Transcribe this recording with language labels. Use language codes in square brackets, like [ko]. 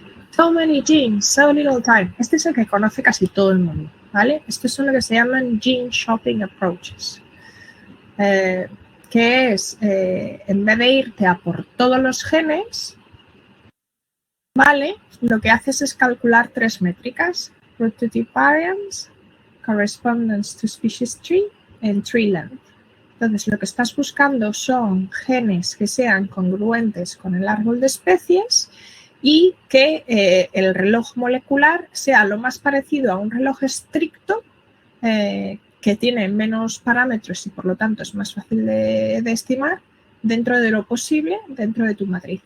[en] So many genes, so little time. [es] Este es el que conoce casi todo el mundo, ¿vale? Estos son lo que se llaman [en] gene shopping approaches. [es] Que es, en vez de irte a por todos los genes, ¿vale? Lo que haces es calcular 3 métricas. [en] Prototype variance, correspondence to species tree, and tree length. [es] Entonces, lo que estás buscando son genes que sean congruentes con el árbol de especies y que el reloj molecular sea lo más parecido a un reloj estricto que tiene menos parámetros y por lo tanto es más fácil de estimar dentro de lo posible, dentro de tu matriz.